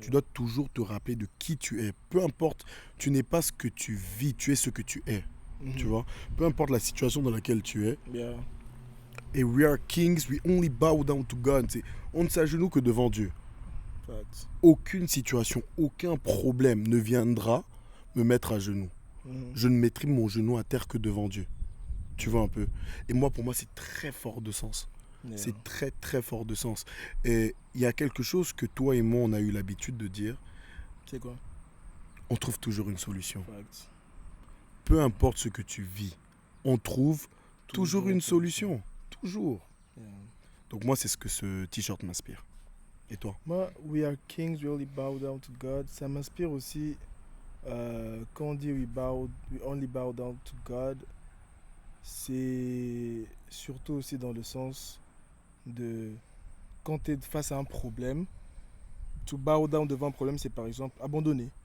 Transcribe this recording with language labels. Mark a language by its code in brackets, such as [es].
[fr] Tu dois toujours te rappeler de qui tu es. Peu importe, tu n'es pas ce que tu vis, tu es ce que tu es, Mhm. tu vois. Peu importe la situation dans laquelle tu es. [en] Yeah. Et we are kings, we only bow down to God. [fr] On ne s'agenouille que devant Dieu. [en] Fact. [fr] Aucune situation, aucun problème ne viendra me mettre à genoux. Mhm. Je ne mettrai mon genou à terre que devant Dieu. Tu vois un peu. Et moi, pour moi, c'est très fort de sens. [en] Yeah. [fr] C'est très, très fort de sens. Et il y a quelque chose que toi et moi, on a eu l'habitude de dire. C'est quoi? On trouve toujours une solution. [en] Fact. [fr] Peu importe ce que tu vis, on trouve toujours une solution. Toujours. [en] Yeah. [fr] Donc moi, c'est ce que ce t-shirt m'inspire. Et toi? [en] Moi, We are kings, we only bow down to God. [fr] Ça m'inspire aussi quand on dit [en] we only bow down to God. [fr] C'est surtout aussi dans le sens de quand tu es face à un problème, [en] To bow down [fr] devant un problème, c'est par exemple abandonner.